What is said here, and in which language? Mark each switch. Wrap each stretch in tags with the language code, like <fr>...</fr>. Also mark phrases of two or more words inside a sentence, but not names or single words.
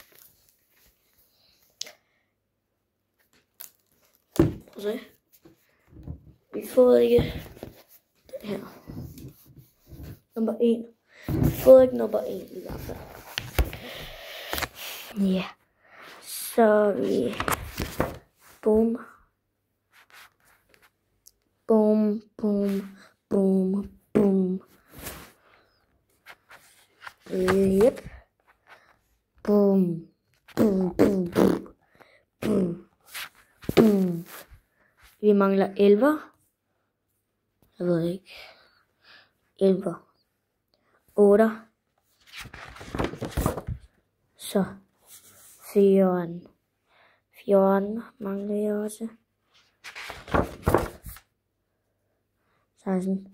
<da>Se. Vi får ikke den her. Nummer 1. Vi får ikke nummer 1 i hvert fald. Ja. Så vi... Boom. Boom, boom, boom, boom. Yep. Boom. Boom, boom, boom. Boom. Boom. Vi mangler 11. Jeg ved ikke. 11. 8. Så 14. 14 mangler jeg også. 16.</da>